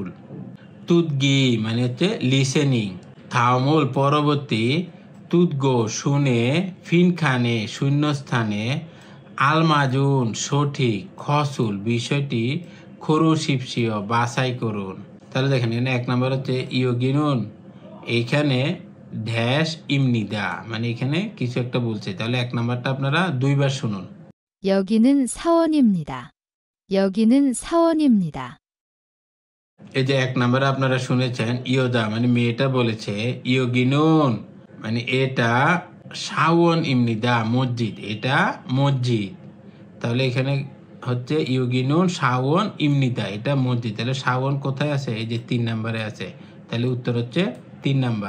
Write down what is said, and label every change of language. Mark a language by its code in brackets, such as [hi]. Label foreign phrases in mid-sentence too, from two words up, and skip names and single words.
[bn] তুদগি মানে হচ্ছে লিসেনিং, থামুল পরবর্তী তুদগো শুনে ফিনখানে শূন্যস্থানে আলমাজুন সঠিক খসুল বিষয়টি খরুশিপসিও বাছাই করুন, তাহলে দেখেন এখানে 1 নাম্বার হচ্ছে ইয়োগিনুন, এইখানে ড্যাশ ইমনিদা, মানে এখানে কিছু একটা বলছে, তাহলে 1 নাম্বারটা আপনারা 2 বার শুনুন। [ko] 여기는 사원입니다. 여기는 사원입니다. [bn] এই যে 1 নাম্বারে আপনারা শুনেছেন ইয়োদা, মানে মেয়েটা বলেছে ইয়োগিনুন, মানে এটা [ko] 사원 입니다 [bn] মসজিদ, এটা মসজিদ, তাহলে এখানে হচ্ছে [ko] 여기는 사원 입니다, [bn] এটা মসজিদ, তাহলে শাওন কোথায় আছে, এই যে 3 নাম্বারে আছে, তাহলে উত্তর হচ্ছে 3 নাম্বার।